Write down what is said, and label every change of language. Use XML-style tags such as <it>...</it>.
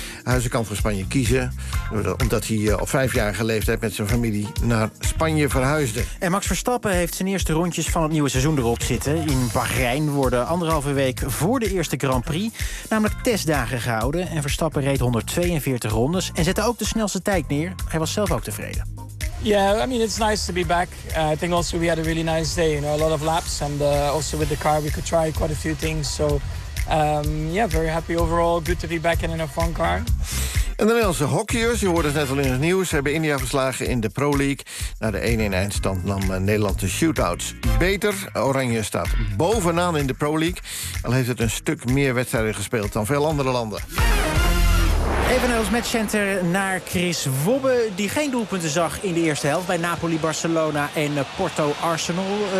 <nl>Huizen kan voor Spanje kiezen omdat hij op 5-jarige leeftijd met zijn familie naar Spanje verhuisde. En Max Verstappen heeft zijn eerste rondjes van het nieuwe seizoen erop zitten. In Bahrein worden anderhalve week voor de eerste Grand Prix namelijk testdagen gehouden. En Verstappen reed 142 rondes en zette ook de snelste tijd neer. Hij was zelf ook tevreden.</nl> <en>Yeah, I mean it's nice to be back. I think also we had a really nice day, you know, a lot of laps and also with the car we could try quite a few things. So yeah, very happy overall. Good to be back in a fun car.</en> <nl>En de Nederlandse hockeyers, je hoorde het net al in het nieuws, hebben India verslagen in de Pro League. Na de 1-1 eindstand nam Nederland de shootouts beter. Oranje staat bovenaan in de Pro League. Al heeft het een stuk meer wedstrijden gespeeld dan veel andere landen. Even naar ons matchcenter, naar Chris Wobbe, die geen doelpunten zag in de eerste helft bij Napoli, Barcelona en Porto, Arsenal.</nl>